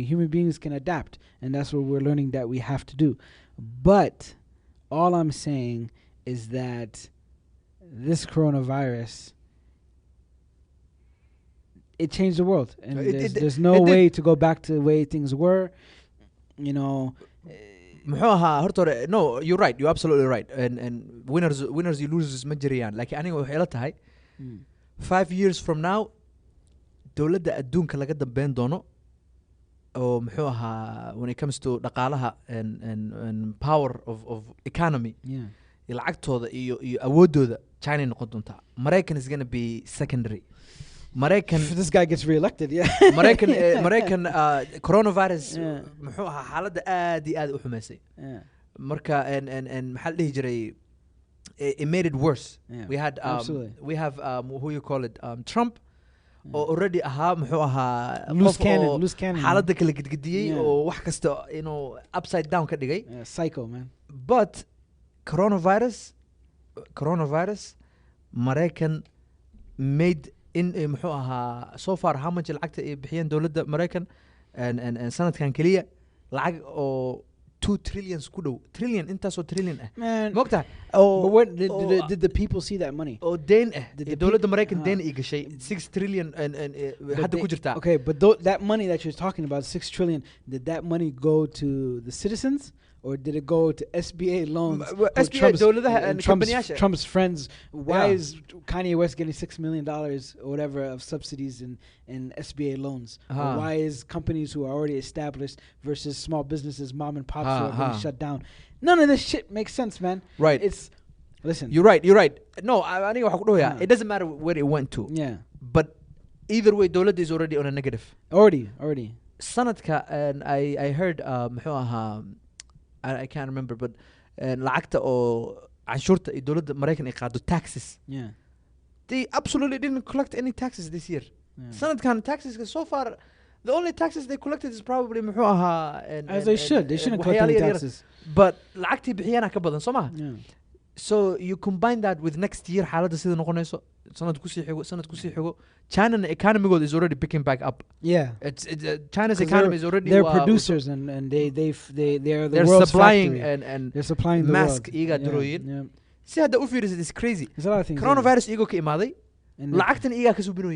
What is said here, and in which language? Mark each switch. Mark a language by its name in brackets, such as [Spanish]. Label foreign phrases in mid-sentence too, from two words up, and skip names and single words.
[English] Human beings can adapt, and that's what we're learning that we have to do. But all I'm saying is that this coronavirus, it changed the world, and there's no it did. way to go back to the way things were. You know, [Somali] muxuu ahaa horta hore [English] no you're right you're absolutely right and winners you losers [Somali] ma jirayaan laakiin aniga waxay ila tahay [English] 5 years from now [Somali] dowladda adduunka laga dambeyn doono oo muxuu ahaa [English] when it comes to dhaqaalaha and power of economy yeah. [Somali] lacagtooda iyo awoodooda China noqon doontaa Mareykan [English] is going to be secondary [Somali] Mareykan [English] If this guy gets reelected, yeah. [Somali] Mareykan coronavirus [English] Yeah. [Somali] muxuu ahaa xaaladda aad iyo aad u xumaysay [English] Yeah. [Somali] marka and maxaa la dhihi jiray [English] it made it worse Yeah. we had Absolutely. we have who you call it Trump oo already [Somali] ahaa muxuu ahaa [English] Loose [Somali] qof [English] cannon, [Somali] oo [English] loose cannon. [Somali] xaaladda kala gedgediyey [English] Yeah. [Somali] oo wax kasta [English] upside down [Somali] ka dhigay [English] Yeah, psycho, man. [Somali] but coronavirus Mareykan [English] made in [Somali] muxuu ahaa [English] so far how much [Somali] lacagta ay bixiyeen dowladda Mareykan and sanadkan kaliya lacag oo 2 trillion ku dhow trillion intaasoo trillion ah [English] Man. [Somali] moogtahay [English] But what [Somali] oo- [English] did the people see that money? [Somali] oo deen ah [English] Did the [Somali] dowladda [English] peop- [Somali] Mareykan Ah. deen ay gashay 6 trillion and [English] But [Somali] hadda [English] they- [Somali] ku jirtaa [English] Okay, but that money that you're talking about, 6 trillion, did that money go to the citizens, or did it go to SBA loans? for [Somali] SBA dowladaha and [English] Trump's, [Somali] companyyaasha [English] Trump's friends. Why Yeah. is Kanye West getting $6 million or whatever of subsidies in SBA loans? Or Ah. why is companies who are already established versus small businesses, mom and pops, who are Ah, getting ah. shut down? None of this shit makes sense, man. right It's listen. you're right [Somali] no aniga waxa ku dhawayaa Ah. [English] it doesn't matter where it went to Yeah, but either way dowladda is already on a negative already. [Somali] sanadka [English] and I heard [Somali] muxuu ahaa [English] I can't remember but [Somali] lacagta oo canshuurta iyo dowladda Mareykan ay qaado taxes [English] Yeah. they absolutely didn't collect any taxes this year yeah. sanadkan taxes so far the only taxes they collected is probably [Somali] muxuu ahaa [English] As they should. They shouldn't collect [Somali] waxyaalo [English] any [Somali] yar yar. [English] taxes. [Somali] but lacagtii bixiyana ka badan soo maha [English] Yeah. so you combine that with next year [Somali] xaaladda sida noqonayso sanad kusii xigo [English] China economy is already picking back up Yeah. it's China's 'Cause economy is already They're producers and they're the they're world's supplying factory. and They're supplying the mask world. [Somali] iyagaa [English] Yeah, [Somali] darooyin. [English] yeah. [Somali] si hadda u fiirisid [English] is crazy There's a lot of things. [Somali] coronavirus iyagoo ka imaaday [English] And [Somali] lacagtan iyagaa ka subinooyin